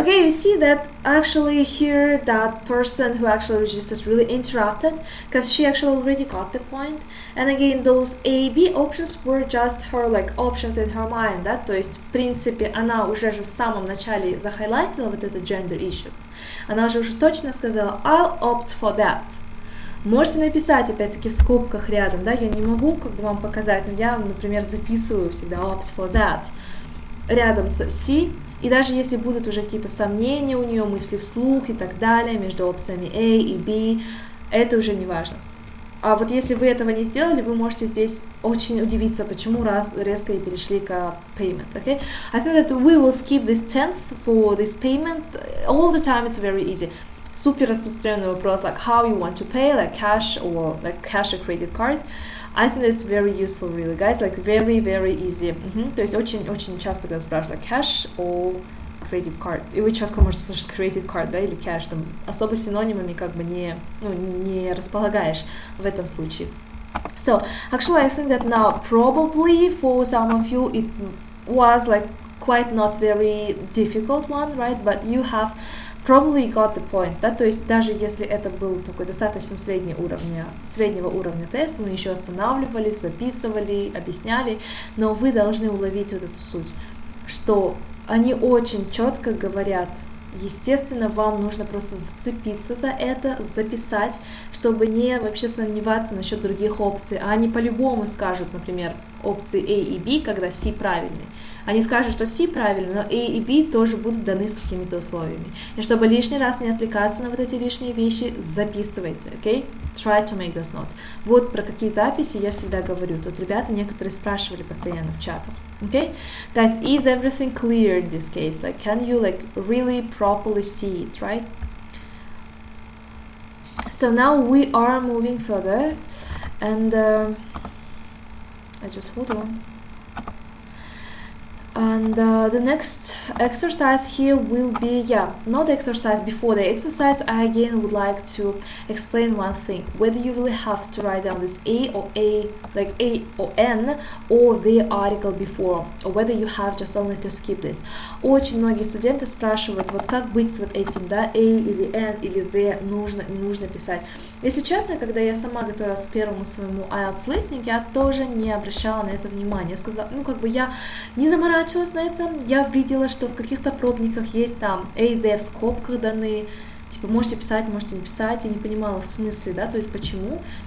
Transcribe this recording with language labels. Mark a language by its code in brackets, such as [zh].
[en] Okay, you see that actually here that person who actually registers really interrupted because she actually already got the point. And again, those A, B options were just her like options in her mind, [ru] да, то есть в принципе она уже же в самом начале захайлайтила вот это [en] gender issues. [ru] Она уже точно сказала [en] I'll opt for that. [ru] Можете написать опять-таки в скобках рядом, да, я не могу как бы вам показать, но я, например, записываю всегда [en] opt for that [ru] рядом с C. И даже если будут уже какие-то сомнения у нее, мысли вслух и так далее, между опциями A и B, это уже не важно. А вот если вы этого не сделали, вы можете здесь очень удивиться, почему резко и перешли к payment. [en] Okay? I think that we will skip this 10th for this payment. All the time it's very easy. [ru] Супер распространенный вопрос, [en] like how you want to pay, like cash or like cash or credit card. I think it's very useful, really, guys. Like very, very easy. [ru] То есть очень часто, когда спрашивают [en] like, cash or credit card, [ru] и вы четко можете слышать credit card, да, или cash, там особо синонимами как бы не располагаешь в этом случае. [en] So actually, I think that now probably for some of you it was like quite not very difficult one, right? But you have probably got the point, [ru] да, то есть даже если это был такой достаточно среднего уровня тест, мы еще останавливались, записывали, объясняли, но вы должны уловить вот эту суть, что они очень четко говорят, естественно, вам нужно просто зацепиться за это, записать, чтобы не вообще сомневаться насчет других опций, а они по-любому скажут, например, опции A и B, когда C правильный. Они скажут, что C правильно, но A и B тоже будут даны с какими-то условиями. И чтобы лишний раз не отвлекаться на вот эти лишние вещи, записывайте, okay? [en] Try to make those notes. [ru] Вот про какие записи я всегда говорю. Тут ребята некоторые спрашивали постоянно в чатах. [en] Okay? Guys, is everything clear in this case? Like, can you like really properly see it, right? So now we are moving further, and I just hold on. And the next exercise here will be, not the exercise before the exercise. I again would like to explain one thing. Whether you really have to write down this A or N, or the article before, or whether you have just only to skip this. [ru] Очень многие студенты спрашивают, вот как быть с вот этим, да, A или N или the, нужно, не нужно писать. Если честно, когда я сама готовилась к первому своему IELTS listening, я тоже не обращала на это внимания. Я сказала, я не заморачивалась на этом, я видела, что в каких-то пробниках есть там A, D в скобках даны, типа можете писать, можете не писать, я не понимала в смысле, да, то есть почему.